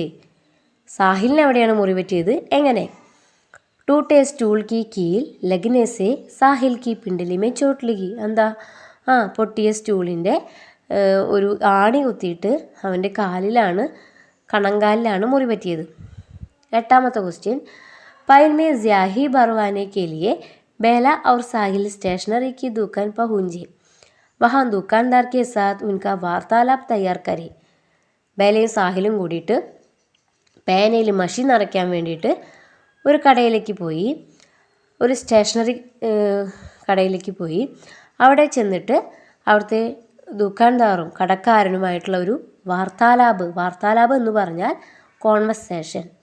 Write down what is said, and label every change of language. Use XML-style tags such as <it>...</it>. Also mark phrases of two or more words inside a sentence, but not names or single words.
<ml>സാഹിലിന് എവിടെയാണ് മുറി പറ്റിയത്, എങ്ങനെ?</ml> <hi>टूटे स्टूल की कील लगने से साहिल की पिंडली में चोट लगी.</hi> <ml>എന്താ? പൊട്ടിയ സ്റ്റൂളിൻ്റെ ഒരു ആണി കുത്തിയിട്ട് അവൻ്റെ കാലിലാണ്, കണങ്കാലിലാണ് മുറി പറ്റിയത്. 8ാമത്തെ ക്വസ്റ്റ്യൻ,</ml> <hi>पेन में स्याही भरवाने के लिए बेला और साहिल स्टेशनरी की दुकान पहुंचे. वहाँ दुकानदार के साथ उनका वार्तालाप तैयार करें.</hi> <ml>ബേലയും സാഹിലും കൂടിയിട്ട് പേനയിൽ മഷി നിറയ്ക്കാൻ വേണ്ടിയിട്ട് ഒരു കടയിലേക്ക് പോയി, ഒരു സ്റ്റേഷനറി കടയിലേക്ക് പോയി. അവിടെ ചെന്നിട്ട് അവിടുത്തെ ദുക്കാൻദാറും കടക്കാരനുമായിട്ടുള്ള ഒരു വാർത്താലാപ് എന്ന് പറഞ്ഞാൽ കോൺവെർസേഷൻ.</ml>